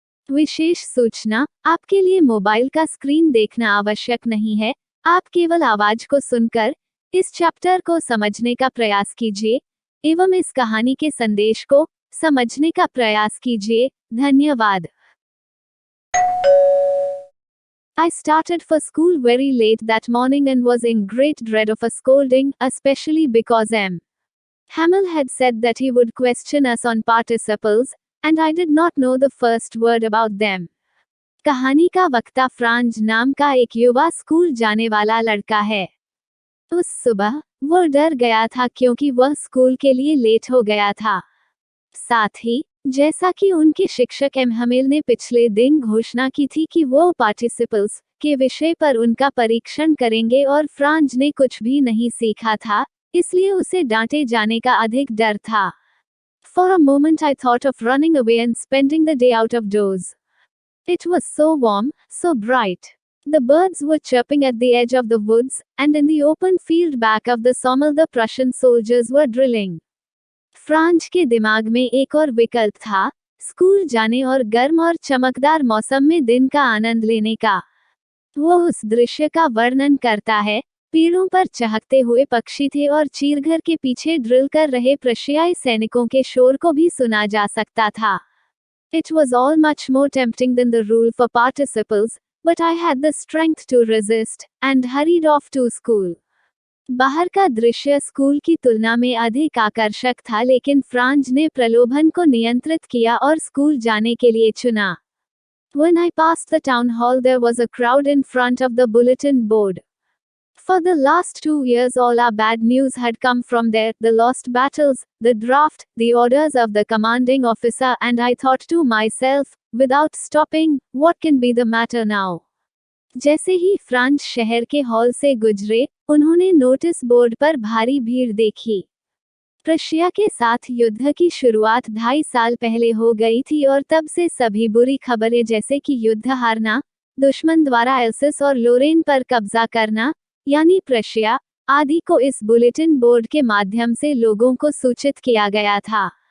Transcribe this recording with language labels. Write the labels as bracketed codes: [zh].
[hi] विशेष सूचना, आपके लिए मोबाइल का स्क्रीन देखना आवश्यक नहीं है। आप केवल आवाज को सुनकर इस चैप्टर को समझने का प्रयास कीजिए एवं इस कहानी के संदेश को समझने का प्रयास कीजिए। धन्यवाद। [en] I started for school very late that morning and was in great dread of a scolding, especially because Hamill had said that he would question us on participles, and I did not know the first word about them. [hi] कहानी का वक्ता Franz नाम का एक युवा school जाने वाला लड़का है। उस सुबह वो डर गया था क्योंकि वह स्कूल के लिए लेट हो गया था। साथ ही जैसा कि उनके शिक्षक हमिल ने पिछले दिन घोषणा की थी कि वो पार्टिसिपल्स के विषय पर उनका परीक्षण करेंगे और फ्रांज ने कुछ भी नहीं सीखा था, इसलिए उसे डांटे जाने का अधिक डर था। [en] For a moment I thought of running away and spending the day out of doors. It was so warm, so bright. The birds were chirping at the edge of the woods, and in the open field back of the sawmill the Prussian soldiers were drilling. [hi] Franz के दिमाग में एक और विकल्प था, school जाने और गर्म और चमकदार मौसम में दिन का आनंद लेने का। वो उस दृश्य का वर्णन करता है, पेड़ों पर चहकते हुए पक्षी थे और चीरघर के पीछे ड्रिल कर रहे प्रशियाई सैनिकों के शोर को भी सुना जा सकता था। [en] It was all much more tempting than the rule for participles, but I had the strength to resist, and hurried off to school. [hi] बाहर का दृश्य स्कूल की तुलना में अधिक आकर्षक था, लेकिन फ्रांज ने प्रलोभन को नियंत्रित किया और स्कूल जाने के लिए चुना। [en] When I passed the town hall there was a crowd in front of the bulletin board. For the last 2 years all our bad news had come from there, the lost battles, the draft, the orders of the commanding officer, and I thought to myself, without stopping, what can be the matter now? [hi] जैसे ही France शहर के hall से गुजरे, उन्होंने notice board पर भारी भीड़ देखी। प्रशिया के साथ युद्ध की शुरुआत 2.5 साल पहले हो गई थी और तब से सभी बुरी खबरें जैसे कि युद्ध हारना, दुश्मन द्वारा एल्सिस और लोरेन पर कब्जा करना, यानी प्रशिया आदि को इस बुलेटिन बोर्ड के माध्यम से लोगों को सूचित किया गया था।